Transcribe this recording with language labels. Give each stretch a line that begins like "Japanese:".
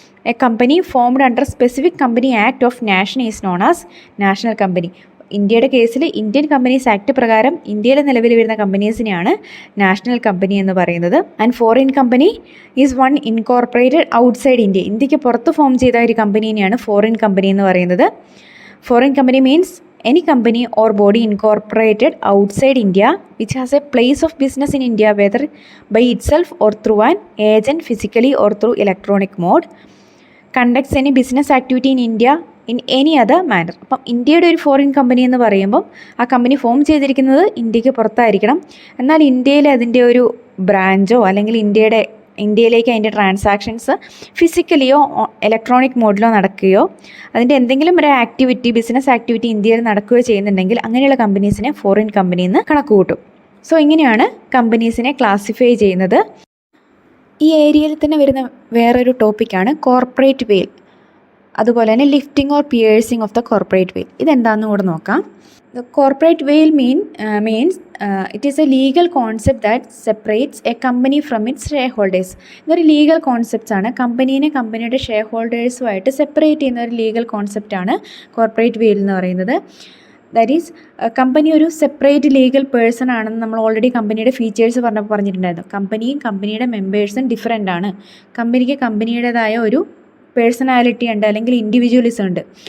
English: A company formed under specific company act of nation is known as national company.
Malayalam: ഇന്ത്യയുടെ കേസിൽ Indian companies act പ്രകാരം ഇന്ത്യയിൽ നിലവിൽ വരുന്ന കമ്പനീസിനെയാണ് നാഷണൽ കമ്പനി എന്ന് പറയുന്നത്.
English: And foreign company is one incorporated outside India.
Malayalam: ഇന്ത്യക്ക് പുറത്ത് ഫോം ചെയ്ത ഒരു കമ്പനീനെയാണ് ഫോറിൻ കമ്പനി എന്ന് പറയുന്നത്.
English: Foreign company means any company or body incorporated outside India which has a place of business in India whether by itself or through an agent physically or through electronic mode, conducts any business activity in India in any other manner.
Malayalam: അപ്പം ഇന്ത്യയുടെ ഒരു foreign company എന്ന് പറയുമ്പോൾ ആ company form ചെയ്തിരിക്കുന്നത് ഇന്ത്യക്ക് പുറത്തായിരിക്കണം. എന്നാൽ ഇന്ത്യയിൽ അതിൻ്റെ ഒരു ബ്രാഞ്ചോ അല്ലെങ്കിൽ ഇന്ത്യയിലേക്ക് അതിൻ്റെ ട്രാൻസാക്ഷൻസ് ഫിസിക്കലിയോ ഇലക്ട്രോണിക് മോഡിലോ നടക്കുകയോ അതിൻ്റെ എന്തെങ്കിലും ഒരു ആക്ടിവിറ്റി ബിസിനസ് ആക്ടിവിറ്റി ഇന്ത്യയിൽ നടക്കുകയോ ചെയ്യുന്നുണ്ടെങ്കിൽ അങ്ങനെയുള്ള കമ്പനീസിനെ ഫോറിൻ കമ്പനി എന്ന് കണക്ക് കൂട്ടും. സോ ഇങ്ങനെയാണ് കമ്പനീസിനെ ക്ലാസിഫൈ ചെയ്യുന്നത്. ഈ ഏരിയയിൽ തന്നെ വരുന്ന വേറൊരു ടോപ്പിക്കാണ് കോർപ്പറേറ്റ് വെയിൽ. അതുപോലെ തന്നെ
English: Lifting or piercing of the corporate veil.
Malayalam: ഇതെന്താണെന്ന് കൂടെ നോക്കാം.
English: The corporate veil means it is a legal concept that separates a company from its shareholders.
Malayalam: ഇതൊരു ലീഗൽ കോൺസെപ്റ്റ്സ് ആണ്. കമ്പനിയുടെ ഷെയർ ഹോൾഡേഴ്സുമായിട്ട് സെപ്പറേറ്റ് ചെയ്യുന്ന ഒരു ലീഗൽ കോൺസെപ്റ്റാണ് കോർപ്പറേറ്റ് വെയിൽ എന്ന് പറയുന്നത്. ദാറ്റ് ഈസ് കമ്പനി ഒരു സെപ്പറേറ്റ് ലീഗൽ പേഴ്സൺ ആണെന്ന് നമ്മൾ ഓൾറെഡി കമ്പനിയുടെ ഫീച്ചേഴ്സ് പറഞ്ഞിട്ടുണ്ടായിരുന്നു. കമ്പനിയുടെ മെമ്പേഴ്സും ഡിഫറെൻ്റ് ആണ്. കമ്പനിക്ക് കമ്പനിയുടേതായ ഒരു പേഴ്സണാലിറ്റി ഉണ്ട്, അല്ലെങ്കിൽ ഇൻഡിവിജ്വലിസം ഉണ്ട്.